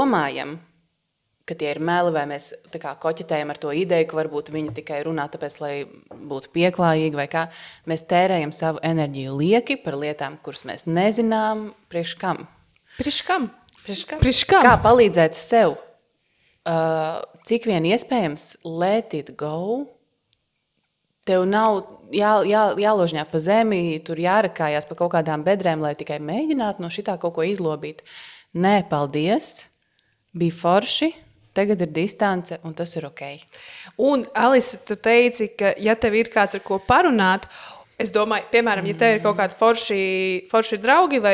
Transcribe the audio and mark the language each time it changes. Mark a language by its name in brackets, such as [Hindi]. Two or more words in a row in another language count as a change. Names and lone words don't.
[Latvian] Un, ja mēs domājam, ka tie ir meli, vai mēs tā kā koķitējam ar to ideju, ka varbūt viņa tikai runā tāpēc, lai būtu pieklājīgi vai kā. Mēs tērējam savu enerģiju lieki par lietām, kuras mēs nezinām, priekš kam. Priekš kam? Kā palīdzēt sev? Cik vien iespējams [English] let it go? [Latvian] Tev nav jāložņā pa zemi, tur jārakājās pa kaut kādām bedrēm, lai tikai mēģinātu no šitā kaut ko izlobīt. Nē, paldies, bija forši. Tagad ir distance, un tas ir ok. Un, Alisa, tu teici, ka, ja tev ir kāds, ar ko parunāt, es domāju, piemēram, ja tev ir kaut kādi forši draugi vai